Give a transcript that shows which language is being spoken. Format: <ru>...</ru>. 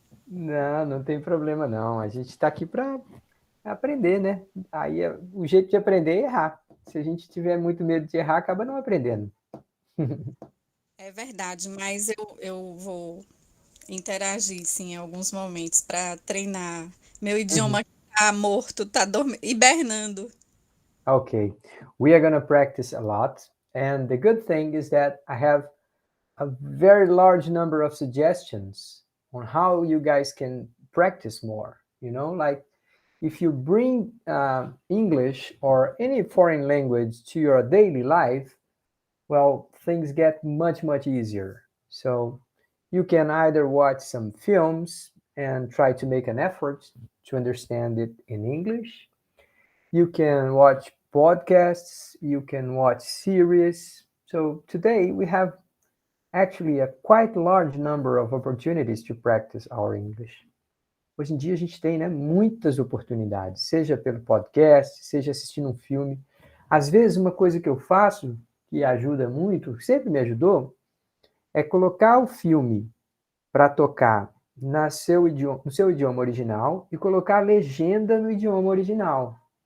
<pt>Não, não tem problema não. A gente está aqui para aprender, né? Aí o jeito de aprender é errar. Se a gente tiver muito medo de errar, acaba não aprendendo. É verdade, mas eu vou interagir, sim, em alguns momentos para treinar. Meu Uhum. idioma tá morto, tá hibernando.</pt> <en>Okay, we are going to practice a lot. And the good thing is that I have a very large number of suggestions on how you guys can practice more. Like if you bring English or any foreign language to your daily life, well, things get much, much easier. So you can either watch some films and try to make an effort to understand it in English. You can watch podcasts, you can watch series. So today we have actually a quite large number of opportunities to practice our English.</en> <pt>Hoje em dia a gente tem, né, muitas oportunidades, seja pelo podcast, seja assistindo um filme. Às vezes uma coisa que eu faço, que ajuda muito, sempre me ajudou, é colocar o filme para tocar no seu idioma original e colocar a legenda no idioma original.</pt>